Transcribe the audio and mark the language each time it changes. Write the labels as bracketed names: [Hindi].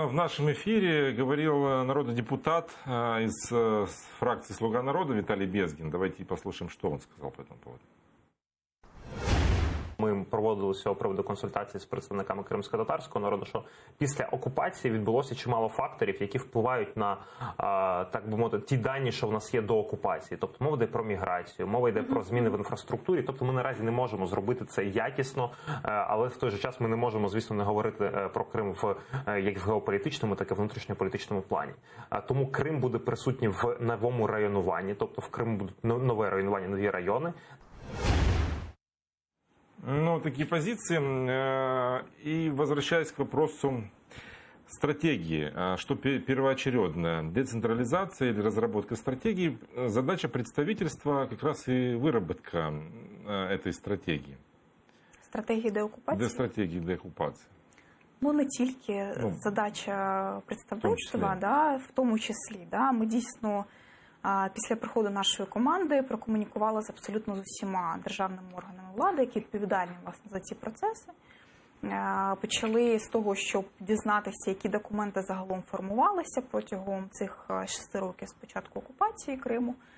[Russian] В нашем эфире говорил народный депутат из фракции «Слуга народа» Виталий Безгин. Давайте послушаем, что он сказал по этому поводу. [Ukrainian] Ми проводили з цього приводу консультації з представниками кримськотатарського народу, що після окупації відбулося чимало факторів, які впливають на, так би мовити, ті дані, що в нас є до окупації. Тобто мова йде про міграцію, мова йде про зміни в інфраструктурі. Тобто ми наразі не можемо зробити це якісно, але в той же час ми не можемо, звісно, не говорити про Крим як в геополітичному, так і в внутрішньополітичному плані. Тому Крим буде присутній в новому районуванні, тобто в Криму буде нове районування, нові райони. [Russian] Ну, такие позиции. И возвращаясь к вопросу стратегии, что первоочередное, децентрализация или разработка стратегии, задача представительства как раз и выработка этой стратегии. [Ukrainian] Стратегії деокупації? [Russian] Стратегии деоккупации. [Ukrainian] Ну, не тільки задача представництва, в тому числі. Ми дійсно після приходу нашої команди прокомунікували з абсолютно з усіма державними органами влади, які відповідальні, власне, за ці процеси. Почали з того, щоб дізнатися, які документи загалом формувалися протягом цих 6 років з початку окупації Криму.